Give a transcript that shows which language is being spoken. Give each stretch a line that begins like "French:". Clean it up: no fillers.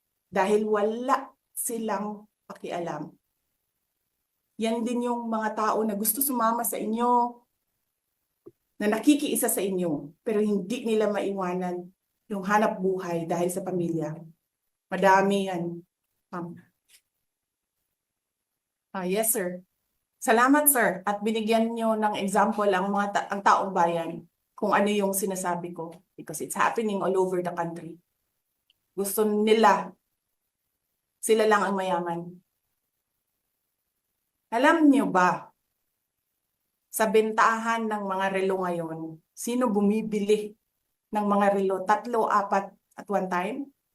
Filipino: Dahil wala silang pakialam. Yan din yung mga tao na gusto sumama sa inyo, na nakikiisa sa inyo, pero hindi nila maiwanan yung hanap buhay dahil sa pamilya. Madami yan. Yes, sir. Salamat, sir. At binigyan nyo ng example ang taong bayan kung ano yung sinasabi ko.
English: Because it's happening all over the country.
Filipino: Gusto nila, sila lang ang mayaman. Alam niyo ba, sa bentahan ng mga relo ngayon, sino bumibili ng mga relo? 3, 4 at one time?